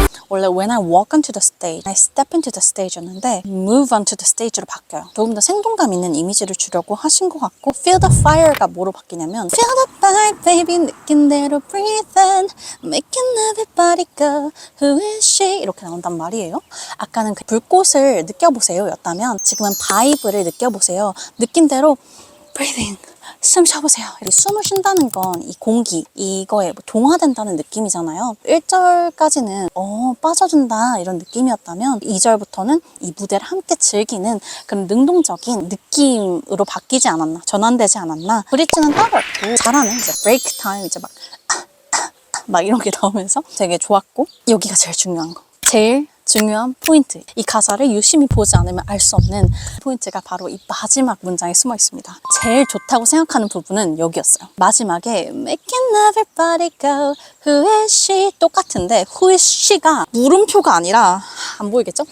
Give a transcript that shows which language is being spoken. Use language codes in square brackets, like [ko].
[ko] 원래 [en] when I walk onto the stage, I step into the stage [ko] 였는데 [en] move onto the stage [ko] 로 바뀌어요. 조금 더 생동감 있는 이미지를 주려고 하신 것 같고 [en] feel the fire [ko] 가 뭐로 바뀌냐면 [en] feel the fire baby [ko] 느낀 대로 [en] breathe in making everybody go who is she [ko] 이렇게 나온단 말이에요. 아까는 그 불꽃을 느껴보세요 였다면 지금은 바이브를 느껴보세요. 느낀 대로 [en] breathe in [ko] 숨 쉬어보세요. 숨을 쉰다는 건 이 공기, 이거에 동화된다는 느낌이잖아요. 1절까지는 빠져준다 이런 느낌이었다면 2절부터는 이 무대를 함께 즐기는 그런 능동적인 느낌으로 바뀌지 않았나, 전환되지 않았나. 브릿지는 따로없고 잘하는 이제 브레이크 타임 이제 막 이런 게 나오면서 되게 좋았고 여기가 제일 중요한 거. 제일 중요한 포인트. 이 가사를 유심히 보지 않으면 알 수 없는 포인트가 바로 이 마지막 문장에 숨어 있습니다. 제일 좋다고 생각하는 부분은 여기였어요. 마지막에 [en] Making everybody go Who is she? [ko] 똑같은데 Who is she가 물음표가 아니라 안 보이겠죠?